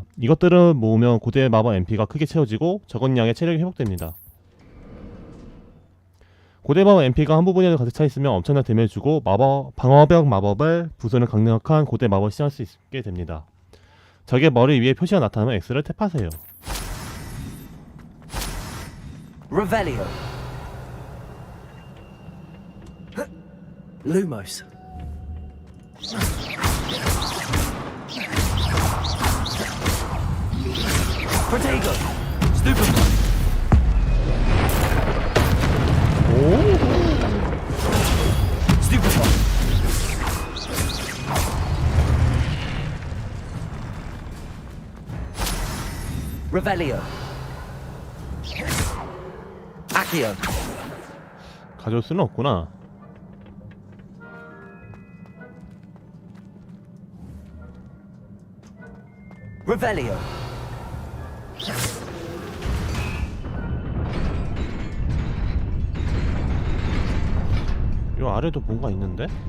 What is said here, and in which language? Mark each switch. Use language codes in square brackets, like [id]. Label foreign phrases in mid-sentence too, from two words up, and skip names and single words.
[ko] 이것들은 모으면 고대 마법 MP가 크게 채워지고 적은 양의 체력이 회복됩니다. 고대 마법 MP가 한 부분에 가득 차 있으면 엄청난 데미지를 주고 방어벽 마법을 부수는 강력한 고대 마법을 시작할 수 있게 됩니다. 적의 머리 위에 표시가 나타나면 X를 탭하세요. Revelio. Lumos. Protego. Stupefy. Stupefy. Revelio. Accio. 가져올 수는 없구나. Revelio. 요 아래도 뭔가 있는데?